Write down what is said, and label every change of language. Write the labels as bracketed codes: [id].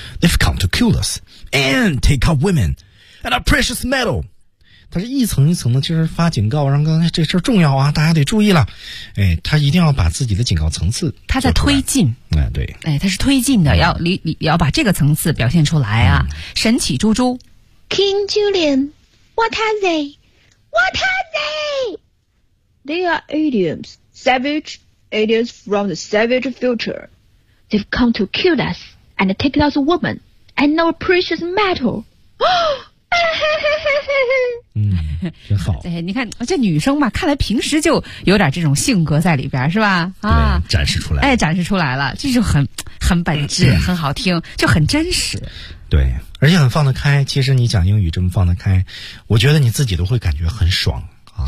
[en] They've come to kill us, and take our women, and our precious metal. [zh] 他是一层一层的，就是发警告，让刚才这事儿重要啊，大家得注意了。哎，他一定要把自己的警告层次，他在推进。哎，对，哎，他是推进的，要把这个层次表现出来啊。神奇猪猪 [en] ，King Julian, what are they? What are they? They are aliens, savage aliens from the savage future. They've come to kill us and take us woman and our precious metal. [zh] 真好。哎，你看这女生嘛，看来平时就有点这种性格在里边，是吧？啊，展示出来，哎，展示出来了，这就很本质，很好听，就很真实。对，而且很放得开。其实你讲英语这么放得开，我觉得你自己都会感觉很爽啊，